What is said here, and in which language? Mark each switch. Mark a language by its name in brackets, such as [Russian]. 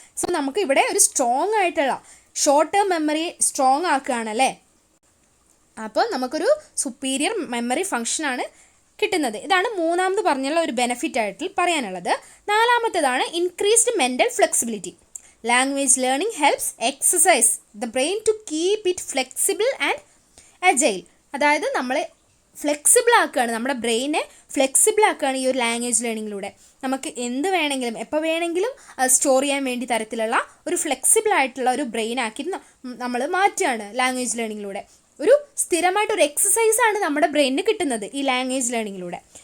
[Malayalam] So നമുക്ക് ഇവിടെ ഒരു സ്ട്രോങ് ആയിട്ടുള്ള ഷോർട്ട് ടേം മെമ്മറി സ്ട്രോങ് ആക്കുകയാണല്ലേ. അപ്പോൾ നമുക്കൊരു സുപ്പീരിയർ മെമ്മറി ഫങ്ഷനാണ് കിട്ടുന്നത്. ഇതാണ് മൂന്നാമത് പറഞ്ഞുള്ള ഒരു ബെനഫിറ്റ് ആയിട്ട് പറയാനുള്ളത്. നാലാമത്തേതാണ് increased mental flexibility. [English] Language learning helps exercise the brain to keep it flexible and agile. [Malayalam] അതായത് നമ്മളെ ഫ്ലെക്സിബിൾ ആക്കുകയാണ്, നമ്മുടെ ബ്രെയിനെ ഫ്ലെക്സിബിൾ ആക്കുകയാണ് ഈ ഒരു ലാംഗ്വേജ് ലേണിങ്ങിലൂടെ. നമുക്ക് എന്ത് വേണമെങ്കിലും എപ്പോൾ വേണമെങ്കിലും സ്റ്റോർ ചെയ്യാൻ വേണ്ടി തരത്തിലുള്ള ഒരു ഫ്ലെക്സിബിൾ ആയിട്ടുള്ള ഒരു ബ്രെയിൻ ആക്കി നമ്മൾ മാറ്റുകയാണ് ലാംഗ്വേജ് ലേണിങ്ങിലൂടെ. ഒരു സ്ഥിരമായിട്ടൊരു എക്സസൈസാണ് നമ്മുടെ ബ്രെയിനിന് കിട്ടുന്നത് ഈ ലാംഗ്വേജ് ലേണിങ്ങിലൂടെ.